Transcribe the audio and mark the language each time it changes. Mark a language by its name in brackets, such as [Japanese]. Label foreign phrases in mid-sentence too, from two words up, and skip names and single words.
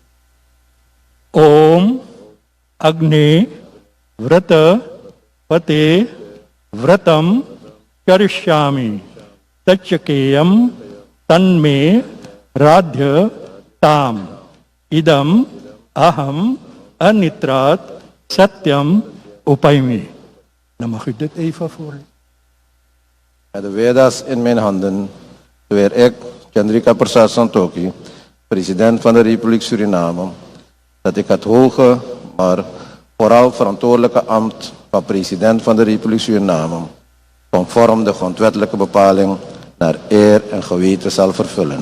[Sanskrit] ॐ अग्ने व्रतपते व्रतं चरिष्यामि तच्छकेयं तन्मे राध्यताम् इदम् अहम् अनृतात् सत्यम् उपैमि. [Dutch] Dan mag u dit even voorlezen. Met de Veda's in mijn handen zweer ik, Chandrika Prasad Santoki, president van de Republiek Suriname, dat ik het hoge, maar vooral verantwoordelijke ambt van president van de Republiek Suriname, conform de grondwettelijke bepaling, naar eer en geweten zal vervullen.